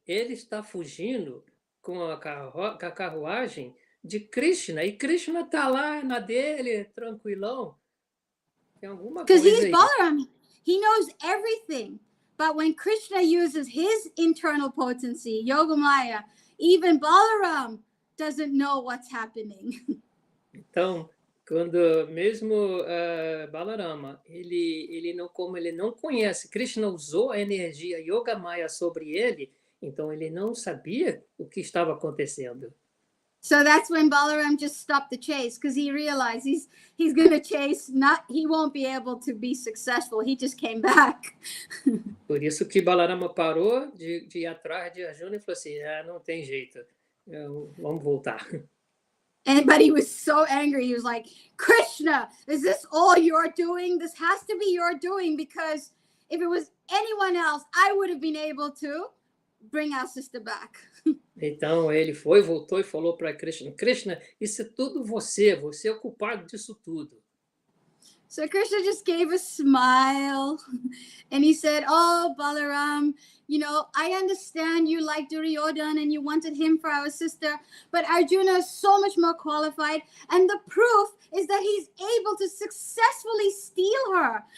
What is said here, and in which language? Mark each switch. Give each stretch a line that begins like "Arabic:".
Portuguese: Ele está fugindo com a carruagem de Krishna, e Krishna está lá na dele, tranquilão. Tem alguma coisa
English: Because he's
Portuguese: aí.
English: Balaram. He knows everything. But when Krishna uses his internal potency, Yogamaya, even Balaram doesn't know what's happening.
Portuguese: Então, quando mesmo Balarama, como ele não conhece, Krishna usou a energia Yogamaya sobre ele, então ele não sabia o que estava acontecendo.
English: So that's when Balaram just stopped the chase, because he realized he's going to chase, he won't be able to be successful. He just came back.
Portuguese: Por isso que Balarama parou de ir atrás de Arjuna e falou assim, não tem jeito, vamos voltar.
English: But he was so angry. He was like, Krishna, is this all you're doing? This has to be your doing, because if it was anyone else, I would have been able to bring our sister back.
Portuguese: Então ele voltou e falou para Krishna, Krishna, isso é tudo você é o culpado disso tudo.
English: So Krishna just gave a smile and he said, oh, Balaram, I understand you like Duryodhana and you wanted him for our sister, but Arjuna is so much more qualified, and the proof is that he's able to successfully steal her.